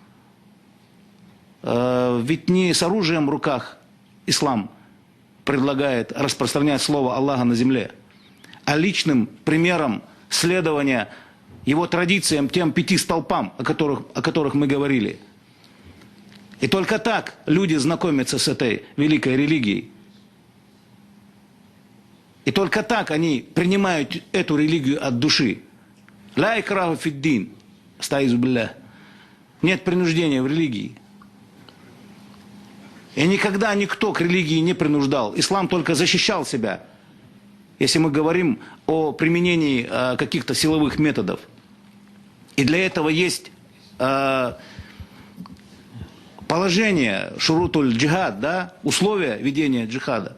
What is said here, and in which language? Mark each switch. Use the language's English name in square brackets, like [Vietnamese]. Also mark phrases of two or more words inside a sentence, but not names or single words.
[Russian] Ведь не с оружием в руках ислам предлагает распространять слово Аллаха на земле, а личным примером следования его традициям, тем 5 столпам, о которых мы говорили. И только так люди знакомятся с этой великой религией. И только так они принимают эту религию от души. [Arabic] لا إكراه في الدين أستعيذ بالله. [Russian] Нет принуждения в религии. И никогда никто к религии не принуждал. Ислам только защищал себя, если мы говорим о применении каких-то силовых методов. И для этого есть положение [Arabic] شروط الجهاد, [Russian] да, условия ведения джихада.